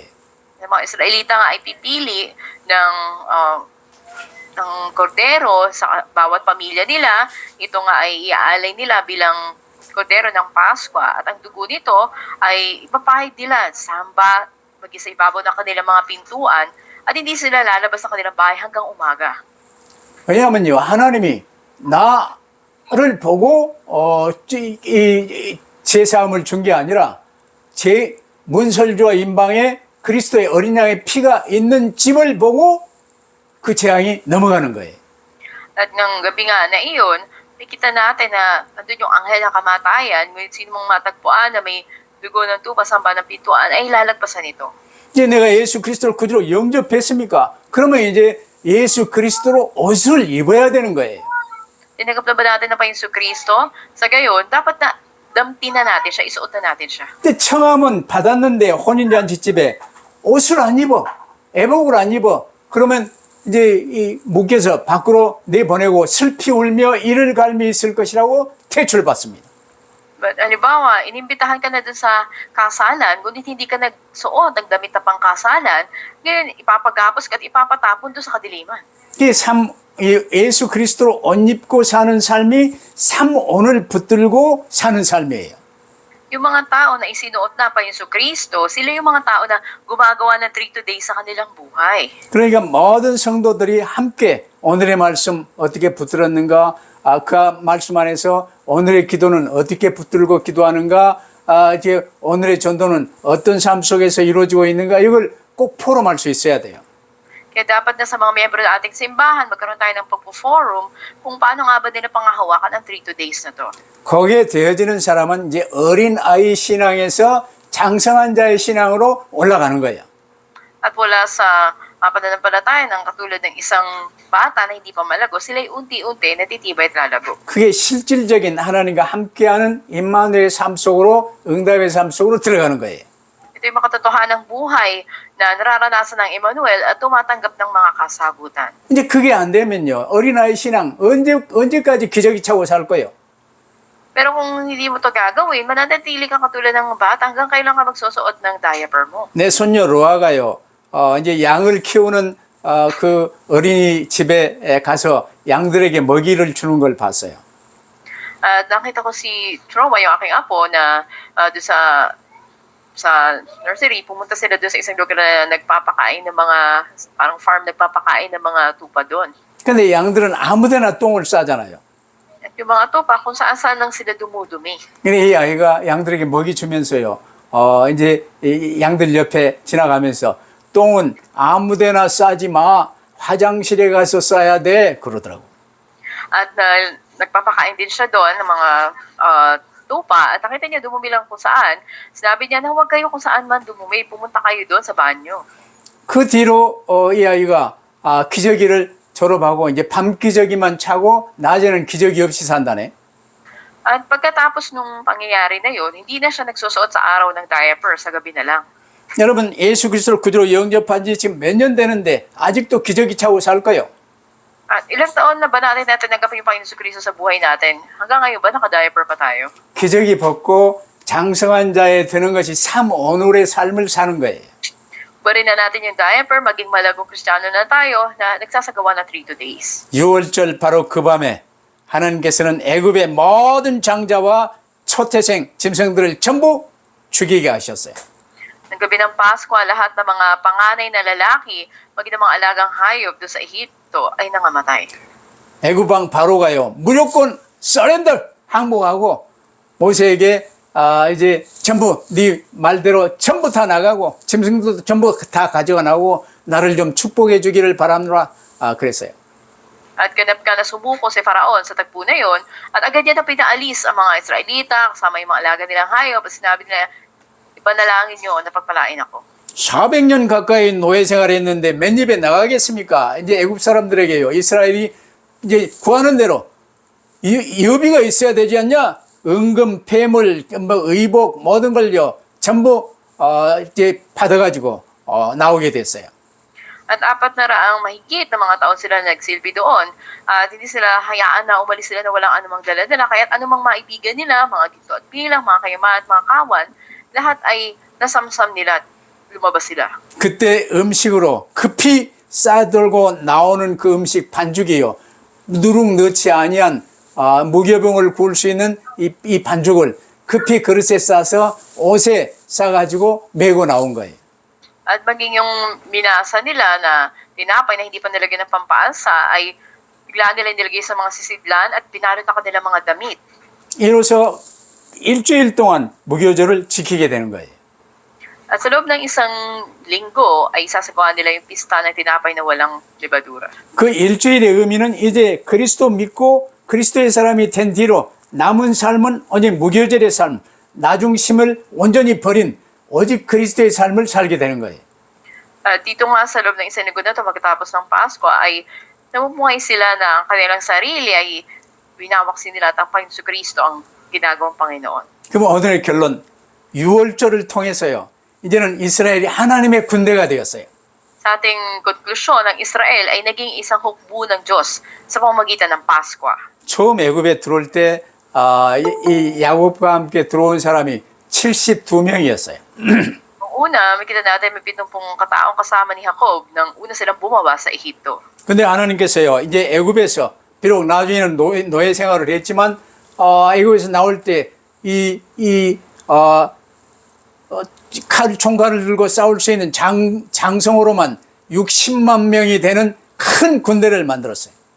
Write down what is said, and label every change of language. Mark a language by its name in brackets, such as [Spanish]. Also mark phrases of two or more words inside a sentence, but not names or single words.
[Filipino] Ng mga Israelita nga ay pipili ng kordero sa bawat pamilya nila. Ito nga ay iaalay nila bilang kordero ng Pasko at ang dugo nito ay ipapahid nila sa samba mag-isa ibabaw ng kanilang mga pintuan at hindi sila lalabas ng kanilang bahay hanggang umaga. [Korean] 왜냐하면요, 하나님이 나를 보고 제사함을 준 게 아니라 제 문설주와 인방에 그리스도의 어린 양의 피가 있는 집을 보고 그 재앙이 넘어가는 거예요. [Filipino] At ng gabi nga na iyon, nakita natin na andun yung anghel ng kamatayan, ngunit sino mong matagpuan na may dugo ng tupa sa samba ng pintuan ay lalagpasan ito. [Korean] 이제 내가 예수 그리스도를 구주로 영접했습니까? 그러면 이제 예수 그리스도로 옷을 입어야 되는 거예요. [Filipino] Tinanggap na ba natin na pa yung Kristo? Sa gayon, dapat na damtin na natin siya, isuot na natin siya. [Korean] 근데 청함은 받았는데 혼인잔치집에 옷을 안 입어, 애복을 안 입어. 그러면 이제 이 묶여서 밖으로 내보내고 슬피 울며 이를 갈미 있을 것이라고 퇴출받습니다. [Filipino] But halimbawa, inimbitahan ka na dun sa kasalan, ngunit hindi ka nagsuot, nagdamit na pang kasalan, ngayon ipapagapos ka at ipapatapon dun sa kadiliman. [Korean] 예수 그리스도로 옷 입고 사는 삶이 삼온을 붙들고 사는 삶이에요. [Filipino] Yung mga tao na isinuot na pa yung Kristo, sila yung mga tao na gumagawa ng 3 days sa kanilang buhay. [Korean] 그러니까 모든 성도들이 함께 오늘의 말씀 어떻게 붙들었는가, 그 말씀 안에서 오늘의 기도는 어떻게 붙들고 기도하는가, 이제 오늘의 전도는 어떤 삶 속에서 이루어지고 있는가, 이걸 꼭 포럼할 수 있어야 돼요. [Filipino] Kaya dapat na sa mga miyembro ng ating simbahan, magkaroon tayo ng pagpo-forum kung paano nga ba nila pangahawakan ang 3 days na to. [Korean] 거기에 되어지는 사람은 이제 어린 아이 신앙에서 장성한 자의 신앙으로 올라가는 거예요. [Filipino] At wala sa pananampalataya ng katulad ng isang bata na hindi pa malago, sila'y unti-unti natitibay at lalago. [Korean] 그게 실질적인 하나님과 함께하는 임마누엘의 삶 속으로, 응답의 삶 속으로 들어가는 거예요. [Filipino] Ito yung makatotohanang buhay na nararanasan ng Emmanuel at tumatanggap ng mga kasagutan. [Korean] 이제 그게 안 되면요, 어린아이 신앙 언제까지 기저귀 차고 살 거예요? [Filipino] Pero kung hindi mo to gagawin, mananatili kang katulad ng bata hanggang kailan ka magsusuot ng diaper mo. [Korean] 내 손녀 로아가요, 이제 양을 키우는 그 어린이집에 가서 양들에게 먹이를 주는 걸 봤어요. [Filipino] At nakita ko si Troa, yung aking apo, na doon sa nursery, pumunta sila doon sa isang lugar na nagpapakain ng mga, parang farm nagpapakain ng mga tupa doon. [Korean] 근데 양들은 아무데나 똥을 싸잖아요. [Filipino] At yung mga tupa, kung saan lang sila dumudumi. [Korean] 근데 이 아이가 양들에게 먹이 주면서요, 이제 이 양들 옆에 지나가면서 똥은 아무데나 싸지 마, 화장실에 가서 싸야 돼, 그러더라고. [Filipino] At nagpapakain din siya doon ng mga tupa at nakita niya dumumi lang kung saan. Sinabi niya na huwag kayo kung saan man dumumi, pumunta kayo doon sa banyo. [Korean] 그 뒤로 이 아이가 기저귀를 졸업하고 이제 밤 기저귀만 차고 낮에는 기저귀 없이 산다네. [Filipino] At pagkatapos nung pangyayari na yun, hindi na siya nagsusuot sa araw ng diaper, sa gabi na lang. [Korean] 여러분, 예수 그리스도를 구주로 영접한 지 지금 몇 년 되는데 아직도 기저귀 차고 살까요? [Filipino] At ilang taon na ba natin natanggap yung Panginoon Kristo sa buhay natin? Hanggang ngayon ba naka-diaper pa tayo? [Korean] 기저귀 벗고 장성한 자에 드는 것이 삼오늘의 삶을 사는 거예요. [Filipino] Bari na natin yung diaper, maging malagong Kristiyano na tayo na nagsasagawa ng 3 days. [Korean] 6월절 바로 그 밤에 하나님께서는 애굽의 모든 장자와 초태생 짐승들을 전부 죽이게 하셨어요. [Filipino] Ng gabi ng Pasko, lahat ng mga panganay na lalaki, maging ng mga alagang hayop doon sa Ehipto ay nangamatay. [Korean] 애굽 왕 바로가요, 무조건 서렌더 항복하고 모세에게 이제 전부 네 말대로 전부 다 나가고 짐승도 전부 다 가져가 나오고 나를 좀 축복해 주기를 바랍니다. 그랬어요. [Filipino] At ganap ka na sumuko si Faraon sa tagpo na yon, at agad niya na pinaalis ang mga Israelita kasama yung mga alaga nilang hayop at sinabi nila, ipanalangin niyo na pagpalain ako. [Korean] 400년 가까이 노예 생활했는데 맨 입에 나가겠습니까? 이제 애굽 사람들에게요. 이스라엘이 이제 구하는 대로 여비가 있어야 되지 않냐? 은금, 폐물, 뭐 의복 모든 걸요 전부 이제 받아가지고 나오게 됐어요. [Filipino] At 400 mahigit na mga taon sila nagsilbi doon at hindi sila hayaan na umalis sila na walang anumang dala-dala. Kaya't anumang maibigan nila, mga ginto at bilang, mga kayaman at mga kawan, lahat ay nasamsam nila at lumabas sila. [Korean] 그때 음식으로 급히 싸들고 나오는 그 음식 반죽이요. 누룩 넣지 아니한 무교병을 구울 수 있는 이 반죽을 급히 그릇에 싸서 옷에 싸가지고 메고 나온 거예요. [Filipino] At maging yung minasa nila na tinapay na hindi pa nilagyan ng pampalsa ay biglaan nila nilagay sa mga sisidlan at pinalot na kanila mga damit. [Korean] 이로써 일주일 동안 무교절을 지키게 되는 거예요. [Filipino] At sa loob ng isang linggo ay sasagawa nila yung pista ng tinapay na walang libadura. [Korean] 그 일주일의 의미는 이제 그리스도 믿고 그리스도의 사람이 된 뒤로 남은 삶은 오직 무교절의 삶, 나중심을 온전히 버린 오직 그리스도의 삶을 살게 되는 거예요. [Filipino] At dito nga sa loob ng isang linggo na ito, pagkatapos ng Pasko, ay namumuhay sila na ang kanilang sarili ay winawaksin nila at ang Panginoon Kristo ang ginagawang Panginoon. [Korean] 그럼 오늘의 결론, 6월절을 통해서요. 이제는 이스라엘이 하나님의 군대가 되었어요. [Filipino] Sa ating konklusyon, ang Israel ay naging isang hukbo ng Diyos sa pamamagitan ng Pasko. [Korean] 처음 애굽에 들어올 때 이 야곱과 함께 들어온 사람이 72명이었어요. [Filipino] Noong una, makita natin may 70 kataong kasama ni Jacob nang una silang bumaba sa Ehipto. [Korean] 근데 하나님께서요, 이제 애굽에서 비록 나중에는 노예 생활을 했지만 애굽에서 나올 때 총칼을 들고 싸울 수 있는 장성으로만 60만 명이 되는 큰 군대를 만들었어요.